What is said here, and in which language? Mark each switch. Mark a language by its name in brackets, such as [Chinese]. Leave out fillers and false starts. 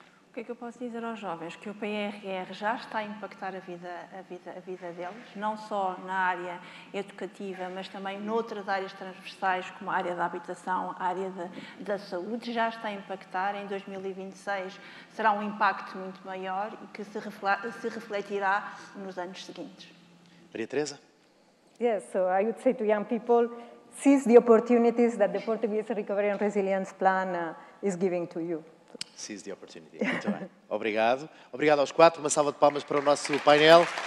[Portuguese] O que é que eu posso dizer aos jovens? Que o PRR já está a impactar a vida deles, não só na área educativa, mas também noutras áreas transversais, como a área da habitação, a área da saúde, já está a impactar. Em 2026 será um impacto muito maior e que se refletirá nos anos seguintes. Maria Teresa? [English] Yes, so I would say to young people, seize the opportunities that the Portuguese Recovery and Resilience Plan is giving to you. Seize the opportunity. [Portuguese] Muito bem. Obrigado. Obrigado aos quatro. Uma salva de palmas para o nosso painel.